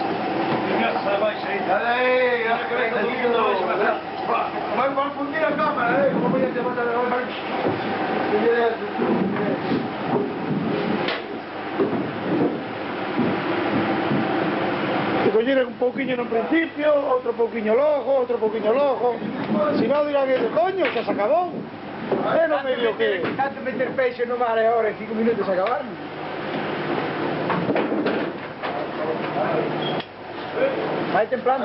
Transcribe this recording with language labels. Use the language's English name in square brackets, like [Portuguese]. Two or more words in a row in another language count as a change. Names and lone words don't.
[Spanish] Dale ahí, ahora que venga subiendo. Va a fundir la cámara, ¿eh? ¿Cómo voy a llamar a la hora? [Galician] Se coñera un pouquiño no principio, outro pouquiño logo, outro pouquiño logo. Si non dirán que coño, xa se acabou. É no medio que... Tanto meter peixe no mar agora en 5 minutos a acabar. Vai templando.